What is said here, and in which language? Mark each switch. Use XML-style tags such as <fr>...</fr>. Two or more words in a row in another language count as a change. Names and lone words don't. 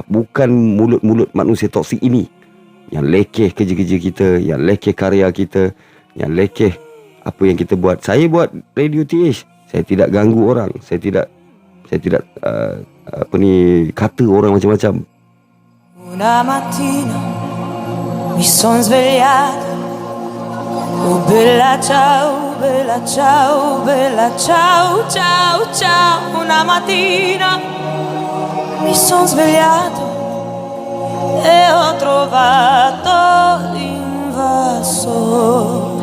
<ms>Bukan mulut-mulut manusia toksik ini yang lekeh kerja-kerja kita, yang lekeh karya kita, yang lekeh apa yang kita buat. Saya buat Radio TH, saya tidak ganggu orang, saya tidak kata orang macam-macam.</ms> <it>Una mattina mi son svegliato. Oh bella ciao, bella ciao, bella ciao, ciao, ciao. Una mattina mi son svegliato e ho trovato l'invasore.</it>